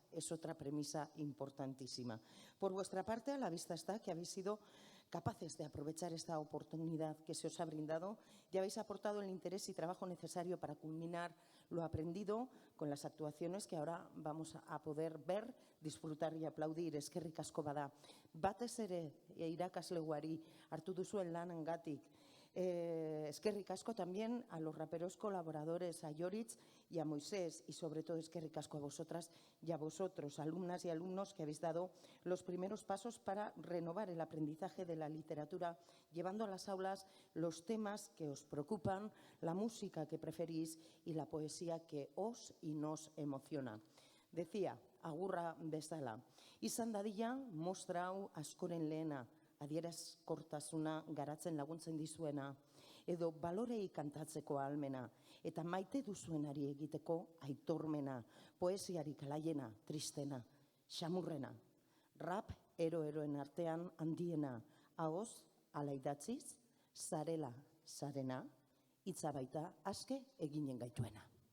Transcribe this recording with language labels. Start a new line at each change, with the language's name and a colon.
Spanish: Es otra premisa importantísima. Por vuestra parte, a la vista está que habéis sido capaces de aprovechar esta oportunidad que se os ha brindado y habéis aportado el interés y trabajo necesario para culminar lo aprendido con las actuaciones que ahora vamos a poder ver, disfrutar y aplaudir.
Basque: Eskerrik asko bada. Batez ere irakasleguari hartu duzuen lanengatik. Eskerrik asko
Spanish: también a los raperos colaboradores, a Yoritz y a Moisés, y sobre todo
Basque: eskerrik asko
Spanish: a vosotras y a vosotros, alumnas y alumnos que habéis dado los primeros pasos para renovar el aprendizaje de la literatura, llevando a las aulas los temas que os preocupan, la música que preferís y la poesía que os y nos emociona.
Basque: Decía, agurra bezala, izan dadila mostra hau askoren lehena, adierazkortasuna garatzen laguntzen dizuena, edo balorei kantatzeko ahalmena, eta maite duzuenari egiteko aitormena, poesiarik alaiena, tristena, xamurrena, rap eroen artean handiena, ahoz, ala idatziz, zarela, zarena, hitza baita aske eginen gaituena.